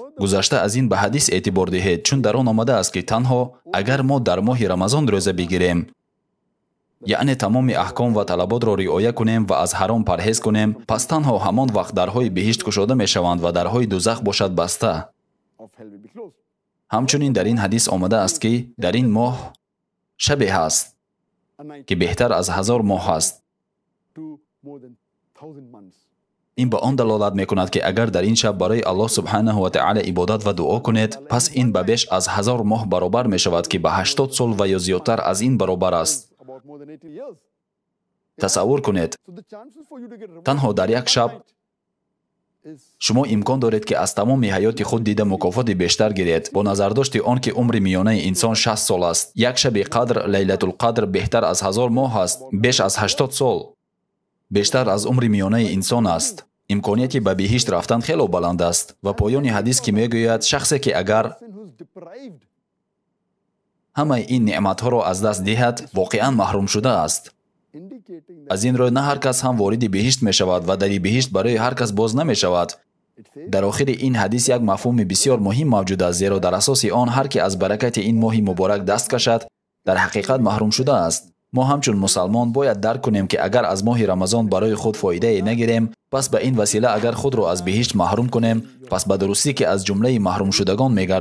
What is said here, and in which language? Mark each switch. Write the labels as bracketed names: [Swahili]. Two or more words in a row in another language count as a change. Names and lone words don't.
[Persian] گذشته از این به حدیث اعتبار دهید، چون در آن آمده است که تنها اگر ما در ماه رمضان روزه بگیریم، یعنی تمام احکام و طلبات را رعایت کنیم و از حرام پرهیز کنیم، پس تنها همان وقت درهای بهشت گشوده می شوند و درهای دوزخ باشد بسته. [English] of hell will be closed. [Tajik] ҳамчунин дар ин ҳадис омада аст ки дар ин моҳ шабе ҳаст [English] A night [Tajik] ки беҳтар аз 1000 моҳ аст. [English] to more than 1,000 months. [Tajik] ин ба он далолат мекунад ки агар дар ин шаб барои Аллоҳ субҳанаҳу ва таъала ибодат ва дуо кунед, пас ин ба беш аз 1000 моҳ баробар мешавад ки ба 80 сол ва ё зиёдтар аз ин баробар аст. [English] About more than 80 years. [Tajik] тасаввур кунед, [English] So the chances for you to get rewarded [Tajik] танҳо дар як шаб [English] is [Tajik] шумо имкон доред ки аз тамоми ҳаёти худ дида мукофоти бештар гиред. Бо назардошти он ки умри миёнаи инсон 60 сол аст, як шаби қадр лайлатулқадр беҳтар аз 1000 моҳ аст, беш аз 80 сол. бештар аз умри миёнаи инсон аст. имконияти ба биҳишт рафтан хело баланд аст ва поёни ҳадис ки мегӯяд шахсе ки агар [English] person who's deprived, [Tajik] ҳамаи ин неъматҳоро аз даст диҳад, воқеан маҳрум шуда аст. [English] indicating that [Tajik] аз ин рӯ на ҳар кас ҳам вориди биҳишт мешавад ва дари биҳишт барои ҳар кас боз намешавад. [English] it says [Tajik] дар охири ин ҳадис як мафҳуми бисёр муҳим мавҷуд аст, зеро дар асоси он ҳар ки аз баракати ин моҳи муборак даст кашад, дар ҳақиқат маҳрум шуда аст. мо ҳамчун мусалмон бояд дарк кунем ки агар аз моҳи рамазон барои худ фоидае нагирем, пас ба ин васила агар худро аз биҳишт маҳрум кунем, пас ба дурустӣ ки аз ҷумлаи маҳрумшудагон мегардем.